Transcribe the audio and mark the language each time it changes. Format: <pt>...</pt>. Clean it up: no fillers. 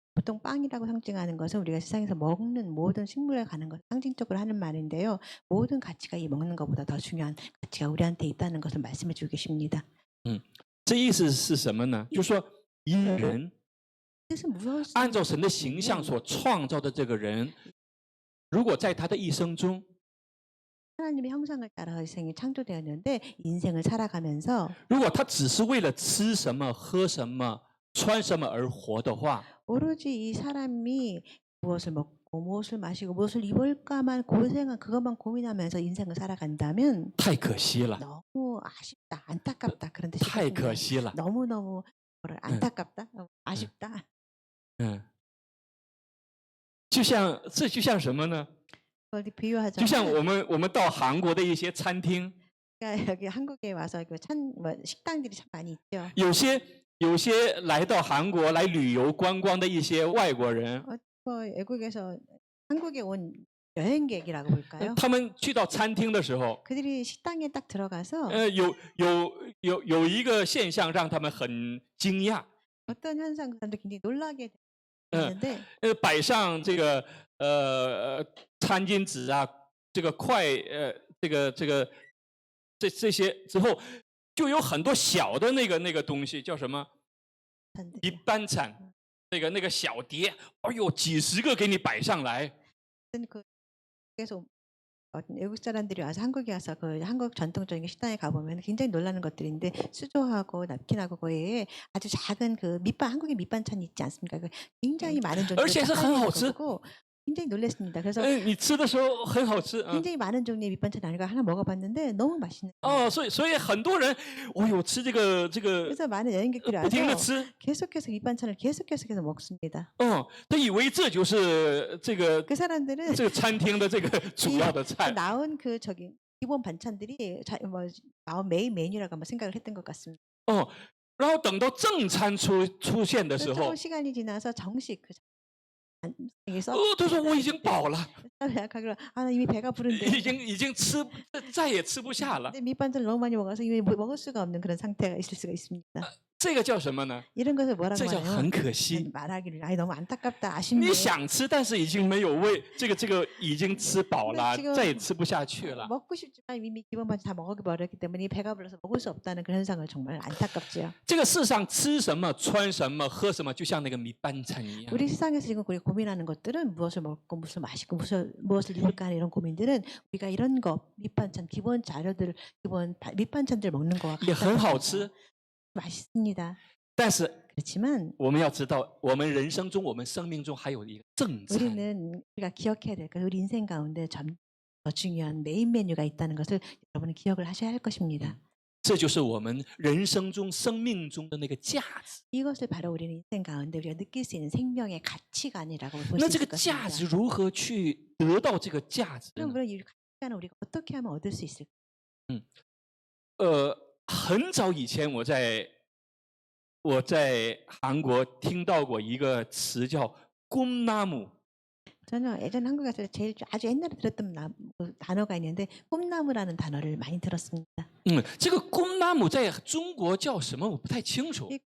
<ko>보통 빵이라고 상징하는 것은 우리가 세상에서 먹는 모든 식물에 가는 것 상징적으로 하는 말인데요. 모든 가치가 이 먹는 것보다 더 중요한 가치가 우리한테 있다는 것을 말씀해 주고 계십니다.</ko> <zh>这意思是什么呢？就是说，因人</zh> <ko>뜻은 무엇인지</ko> <zh>按照神的形象所创造的这个人，如果在他的一生中，</zh> <ko>하나님의 형상을 따라 인생이 창조되었는데 인생을 살아가면서</ko> <zh>如果他只是为了吃什么、喝什么、穿什么而活的话，</zh> <ko>오로지 이 사람이 무엇을 먹고 무엇을 마시고 무엇을 입을까만 고생한 그것만 고민하면서 인생을 살아간다면</ko> <zh>太可惜了，</zh> <ko>너무 아쉽다, 안타깝다 그런</ko> <zh>太可</zh> <ko>뜻이거든요.</ko> <zh>惜了。</zh> <ko>너무너무 안타깝다, 아쉽다.</ko> <zh>嗯，就像什么呢？</zh> <ko>그걸 비유하자면</ko> <zh>就像我们到韩国的一些餐厅，</zh> <ko>그러니까 여기 한국에 와서 식당들이 참 많이 있죠.</ko> <zh>有些来到韩国来旅游观光的一些外国人，</zh> <ko>외국에서 한국에 온 여행객이라고 볼까요?</ko> <zh>他们去到餐厅的时候，</zh> <ko>그들이 식당에 딱 들어가서</ko> <zh>有一个现象让他们很惊讶，</zh> <ko>어떤 현상 사람들 굉장히 놀라게 嗯 되는데</ko> <zh>摆上这个餐巾纸啊，这个这些之后，就有很多小的那个东西叫什么？一般餐，那个小碟，哎呦，几十个给你摆上来。</zh> <ko>그래서 외국 사람들이 와서 한국에 와서 그 한국 전통적인 식당에 가보면 굉장히 놀라는 것들인데 수저하고 납킨하고 거기에 아주 작은 그 한국의 밑반찬이 있지 않습니까? 굉장히 많은 종류의</ko> <zh>而且是很好吃。</zh> <ko>거고 굉장히 놀랐습니다. 그래서</ko> <zh>你吃的时候很好吃。</zh> <ko>굉장히 많은 종류의 밑반찬 아니까 하나 먹어봤는데 너무 맛있는.</ko> <zh>所以很多人，哎呦，吃这个</zh> <ko>그래서 많은 여행객들이</ko> <zh>不停的</zh> <ko>와서</ko> <zh>吃，</zh> <ko>계속해서 밑반찬을 계속해서 먹습니다.</ko> <zh>他以为这就是这个</zh> <ko>그 사람들은</ko> <zh>这个餐厅的这个主要的菜。</zh> <ko>나온 그 기본 반찬들이 나온 메인 메뉴라고 아마 생각을 했던 것 같습니다.</ko> <zh>然后等到正餐出现的时候</zh> <ko>조금 ， 시간이 지나서 정식 그 여기서</ko> <zh>他说我已经饱了，</zh> <ko>약하기로 나 이미 배가 부른데</ko> <zh>已经再也吃不下了。</zh> <ko>근데 밑반찬을 너무 많이 먹어서 이미 먹을 수가 없는 그런 상태가 있을 수가 있습니다.</ko> <zh>这个叫什么呢？</zh> <ko>이런 것을 뭐라고</ko> <zh>这叫</zh> <ko>하나요?</ko> <zh>很可惜。</zh> <ko>말하기를 너무 안타깝다, 아쉽네.</ko> <zh>你想吃，但是已经没有胃，这个已经吃饱了，</zh> <ko>지금</ko> <zh>再也吃不下去了。</zh> <ko>먹고 싶지만 이미 기본 반찬 다 먹어버렸기 때문에 배가 불러서 먹을 수 없다는 그런 현상을 정말 안타깝지요.</ko> <zh>这个世上吃什么、穿什么、喝什么，就像那个米班餐一样。</zh> <ko>우리 세상에서 지금 우리가 고민하는 것들은 무엇을 먹고 무엇을 마시고 무엇을 입을까 하는 이런 고민들은 우리가 이런 거 밑반찬 기본 자료들 기본 밑반찬들 먹는 거와</ko> <zh>也很好吃，</zh> <ko>맛있습니다.</ko> <zh>但是</zh> <ko>그렇지만</ko> <zh>我们要知道，我们人生中、我们生命中还有一个正餐。</zh> <ko>우리는 우리가 기억해야 될 것, 우리 인생 가운데 더 중요한 메인 메뉴가 있다는 것을 여러분은 기억을 하셔야 할 것입니다.</ko> <zh>这就是我们人生中、生命中的那个价值。</zh> <ko>이것을 바로 우리는 인생 가운데 우리가 느낄 수 있는 생명의 가치관이라고 볼</ko> <zh>那</zh> <ko>수</ko> <zh>这个</zh> <ko>있을</ko> <zh>价值</zh> <ko>것입니다.</ko> <zh>如何去得到这个价值</zh> <ko>그럼</ko> <zh>呢？</zh> <ko>물론 이 가치관을 우리가 어떻게 하면 얻을 수 있을까?</ko> <zh>很早以前我在韩国听到过一个词叫“꿈나무”。</zh> <ko>저는 예전 한국에서 아주 옛날에 들었던 단어가 있는데 꿈나무라는 단어를 많이 들었습니다.</ko> <zh>这个꿈나무在中国叫什么？我不太清楚。</zh>